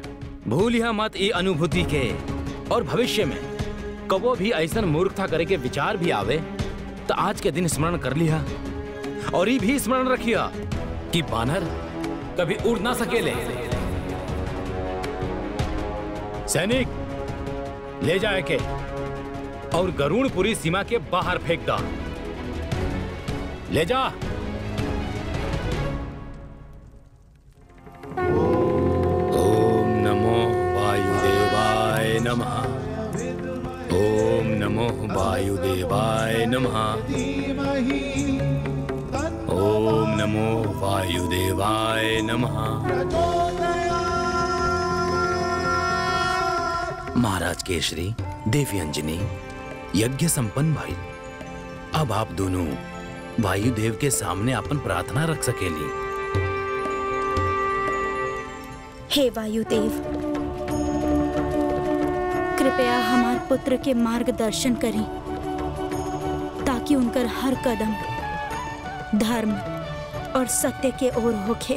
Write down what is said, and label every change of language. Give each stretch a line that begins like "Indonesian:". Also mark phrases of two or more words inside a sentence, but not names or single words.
Bhojpuri: भूलिया मत ई अनुभूति के, और भविष्य में कबो भी ऐसा मूर्खता करे के विचार भी आवे तो आज के दिन स्मरण कर लिया, और ये भी स्मरण रखिया कि बानर कभी उड़ ना सकेले। सैनिक, ले जाए के और गरुड़पुरी सीमा के बाहर फेंक दा। ले जा।
Sanskrit: ओम नमो वायुदेवाय नमः। ओम नमो वायुदेवाय नमः। ओम नमो वायुदेवाय नमः।
Bhojpuri: महाराज केशरी, देवी अंजनी, यज्ञ संपन्न भाई। अब आप दोनों वायुदेव के सामने अपन प्रार्थना रख सकेली। हे वायुदेव, कृपया हमार पुत्र के मार्गदर्शन करें ताकि उनकर हर कदम धर्म और सत्य के ओर होके।